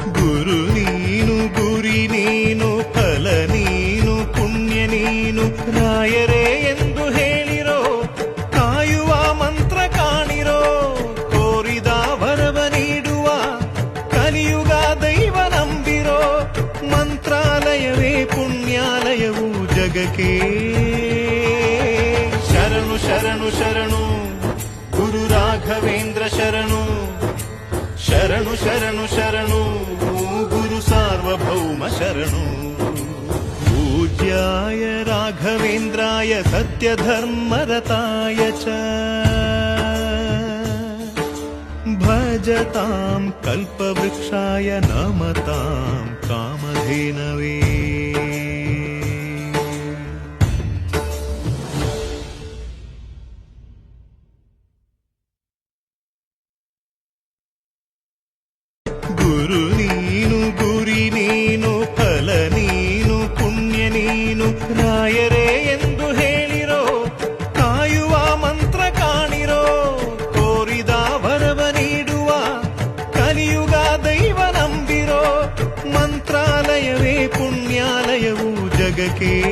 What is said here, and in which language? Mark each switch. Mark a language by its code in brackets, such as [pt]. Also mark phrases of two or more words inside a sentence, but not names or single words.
[kn] ಗುರು ನೀನು ಗುರಿ ನೀನು ಫಲ ನೀನು ಪುಣ್ಯ ನೀನು ರಾಯರೇ ಎಂದು ಹೇಳಿರೋ ಕಾಯುವ ಮಂತ್ರ ಕಾಣಿರೋ ಕೋರಿದ ವರವ ನೀಡುವ ಕಲಿಯುಗ ದೈವ ನಂಬಿರೋ ಮಂತ್ರಾಲಯವೇ ಪುಣ್ಯಾಲಯವು ಜಗಕ್ಕೆ ಶರಣು ಶರಣು ಶರಣು ಗುರು ರಾಘವೇಂದ್ರ ಶರಣು ಶರಣು ಶರಣು ಶರಣು ಗುರು ಸಾರ್ವಭೌಮ ಶರಣು [sa] पूज्याय राघवेन्द्राय सत्यधर्मरताय च भजतां कल्पवृक्षाय नमतां कामधेनवे [kn] ಗುರು ನೀನು ಗುರಿ ನೀನು ಫಲ ನೀನು ಪುಣ್ಯ ನೀನು ರಾಯರೇ ಎಂದು ಹೇಳಿರೋ ಕಾಯುವ ಮಂತ್ರ ಕಾಣಿರೋ ಕೋರಿದ ವರವ ನೀಡುವ ಕಲಿಯುಗ ದೈವ ನಂಬಿರೋ ಮಂತ್ರಾಲಯವೇ ಪುಣ್ಯಾಲಯವು ಜಗಕ್ಕೆ